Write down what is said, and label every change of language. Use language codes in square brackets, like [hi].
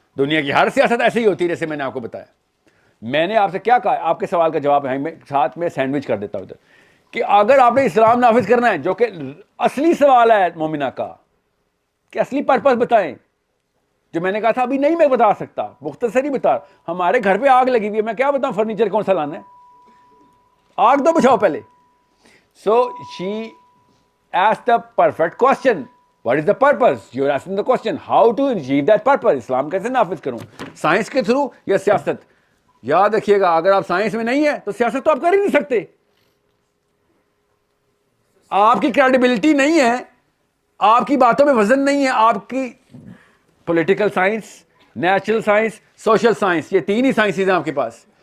[ur] دنیا کی ہر سیاست ایسے ہی ہوتی ہے جیسے میں نے آپ کو بتایا. میں نے آپ سے کیا کہا؟ آپ کے سوال کا جواب ہے، میں ساتھ میں سینڈوچ کر دیتا ہوں ادھر، کہ اگر آپ نے اسلام نافذ کرنا ہے، جو کہ اصلی سوال ہے مومنہ کا، کہ اصلی پرپس بتائیں، جو میں نے کہا تھا ابھی نہیں میں بتا سکتا، مختصر ہی بتا. ہمارے گھر پہ آگ لگی ہوئی ہے، میں کیا بتاؤں فرنیچر کون سا لانا ہے؟ آگ تو بچھاؤ پہلے. [en] So she asked the perfect question. What is the purpose? You are asking the question. How to achieve that purpose? [ur] اسلام کیسے نافذ کروں؟ سائنس کے تھرو یا سیاست؟ یاد رکھیے گا، اگر آپ سائنس میں نہیں ہیں تو سیاست تو آپ کر ہی نہیں سکتے. آپ کی کریڈیبلٹی نہیں ہے، آپ کی باتوں میں وزن نہیں ہے. آپ کی political science, natural science, social science, یہ تین ہی سائنسز ہیں آپ کے پاس.